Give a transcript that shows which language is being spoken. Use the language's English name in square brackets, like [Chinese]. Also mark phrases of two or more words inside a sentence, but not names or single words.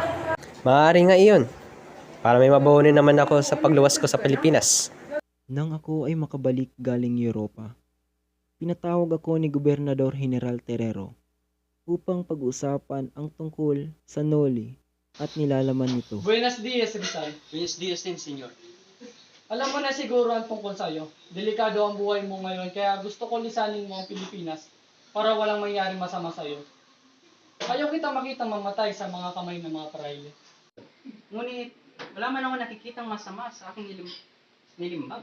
[Filipino] Maaari nga iyon. Para may mabahonin naman ako sa pagluwas ko sa Pilipinas. Nang ako ay makabalik galing Europa, pinatawag ako ni Gobernador General Terrero upang pag-usapan ang tungkol sa Noli at nilalaman nito. [Spanish] Buenos dias, Rizal. Buenos dias din, senyor. [Filipino] Alam mo na siguro ang tungkol sa'yo. Delikado ang buhay mo ngayon, kaya gusto ko lisanin mo ang Pilipinas para walang mangyaring masama sa'yo. Ayaw kita makita mamatay sa mga kamay ng mga praile. Ngunit, wala man ako nakikitang masama sa aking nilimbag.